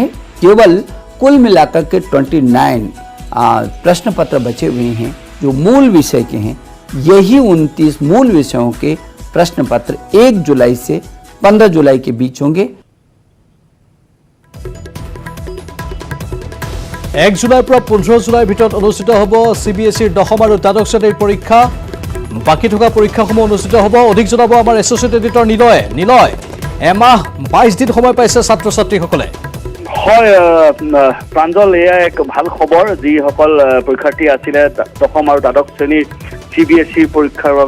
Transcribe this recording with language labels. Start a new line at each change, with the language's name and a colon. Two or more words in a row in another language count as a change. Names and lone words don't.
Hindi: केवल कुल मिलाकर के 29 प्रश्न पत्र बचे हुए हैं जो मूल विषय के हैं। यही 29 मूल विषयों के प्रश्न पत्र 1 जुलाई से 15 जुलाई के बीच होंगे।
Assamese: 1 जुलाইৰ পৰা 15 জুলাইৰ ভিতৰত অনুষ্ঠিত হ'ব CBSEৰ 10ম আৰু দ্বাদশ শ্ৰেণীৰ পৰীক্ষা। বাকী থকা পৰীক্ষাসমূহ অনুষ্ঠিত হ'ব। অধিক জনাব আমাৰ এছ'চিয়েট এডিটৰ নিলয়। নিলয়, এমাহ 22 দিন সময় পাইছে ছাত্ৰ ছাত্ৰীসকলে। হয় প্ৰাঞ্জল, এয়া এক ভাল খবৰ যিসকল পৰীক্ষাৰ্থী আছিলে 10ম আৰু দ্বাদশ শ্ৰেণীৰ CBSE পৰীক্ষাৰ বাবে।